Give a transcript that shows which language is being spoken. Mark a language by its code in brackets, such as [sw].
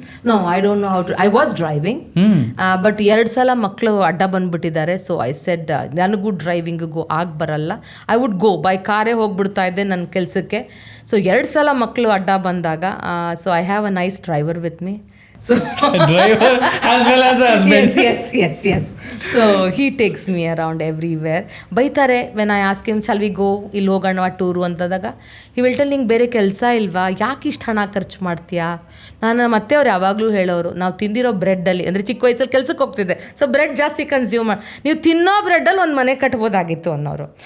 [en] No, I don't know how to. I was driving, but [kn] 2 ಸಲ ಮಕ್ಕಳು ಅಡ್ಡ ಬಂದುಬಿಟ್ಟಿದ್ದಾರೆ. [en] so I said [kn] ನನಗೂ ಡ್ರೈವಿಂಗಿಗೂ ಬರಲ್ಲ. [en] I would go by ಕಾರೇ [kn] ಹೋಗ್ಬಿಡ್ತಾ ಇದ್ದೆ ನನ್ನ ಕೆಲಸಕ್ಕೆ. [en] so [kn] 2 ಸಲ ಮಕ್ಕಳು ಅಡ್ಡ ಬಂದಾಗ, [en] So I have a nice driver with me. So driver as well as husband. yes. So he takes me around everywhere. [kn] ಬೈತಾರೆ [en] when I ask him shall we go [kn] ಇಲ್ಲಿ ಹೋಗೋಣ ಟೂರು ಅಂತಂದಾಗ ಈ ವಿಲ್ ಟೆಲ್ ನಿಂಗೆ ಬೇರೆ ಕೆಲಸ ಇಲ್ವಾ, ಯಾಕೆ ಇಷ್ಟು ಹಣ ಖರ್ಚು ಮಾಡ್ತೀಯಾ. ನಾನು ಮತ್ತೆ ಅವ್ರು ಯಾವಾಗಲೂ ಹೇಳೋರು, ನಾವು ತಿಂದಿರೋ ಬ್ರೆಡ್ಡಲ್ಲಿ ಅಂದರೆ ಚಿಕ್ಕ ವಯಸ್ಸಲ್ಲಿ ಕೆಲ್ಸಕ್ಕೆ ಹೋಗ್ತಿದ್ದೆ, ಸೊ ಬ್ರೆಡ್ ಜಾಸ್ತಿ ಕನ್ಸ್ಯೂಮ್ ಮಾಡಿ ನೀವು ತಿನ್ನೋ ಬ್ರೆಡ್ಡಲ್ಲಿ ಒಂದು ಮನೆ ಕಟ್ಬೋದಾಗಿತ್ತು ಅನ್ನೋರು.